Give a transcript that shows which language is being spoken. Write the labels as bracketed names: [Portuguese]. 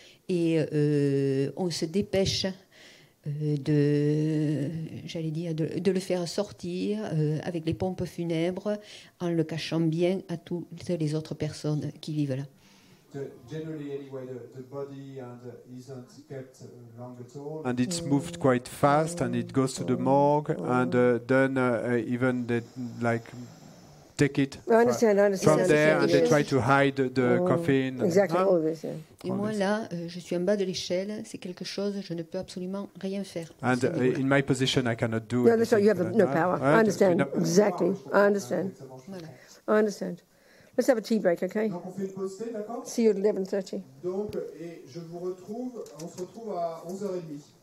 [French] Et on se dépêche de le faire sortir avec les pompes funèbres en le cachant bien à toutes les autres personnes qui vivent là. [English] Generally, anyway, the body isn't kept long at all. And it's moved quite fast, and it goes to the morgue, and then even they take it from there, and they try to hide the coffin. Exactly, all this. Yeah. [French] Et moi là, je suis en bas de l'échelle. C'est quelque chose, je ne peux absolument rien faire. [English] And in my position, I cannot do. No, that's right. You have no power. I understand exactly. I understand. [French] Voilà. [English] I understand. Let's have a tea break, okay? [French] Donc on fait une pause thé, d'accord? [English] See you at 11:30. [French] Donc, et on se retrouve à 11h30.